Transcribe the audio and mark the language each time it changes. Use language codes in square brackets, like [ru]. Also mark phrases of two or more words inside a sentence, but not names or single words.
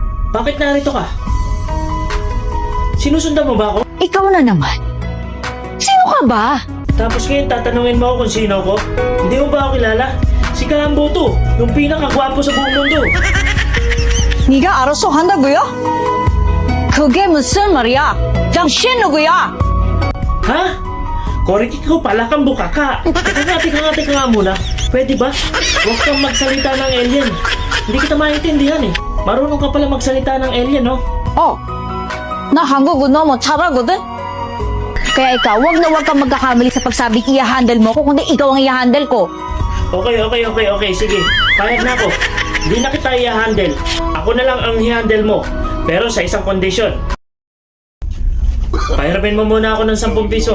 [tl] Bakit narito ka? Sinusundan mo ba ako? Ikaw na naman. Sino ka ba? Tapos ngayon tatanungin mo ako kung sino ako? Hindi mo ba ako kilala? Si Kaamboto, yung pinakagwapo sa buong mundo. [ko] 네가 알아서 한다고요? 그게 무슨 말이야? 당신 누구야? [tl] Ha? Korek, ikaw pala kang bukaka. Teka nga muna. Pwede ba? Huwag kang magsalita ng alien. Hindi kita maintindihan eh. Marunong ka pala magsalita ng alien, no? [ko] 나 한국어 너무 잘하거든? [tl] Kaya ikaw, wag na wag kang magkakamali sa pagsabing i-handle mo ko, kundi ikaw ang i-handle ko. Okay. Sige, payag na ako. Hindi na kita i-handle. Ako na lang ang i-handle mo. Pero sa isang kondisyon. Pahirapin mo muna ako ng 10 piso.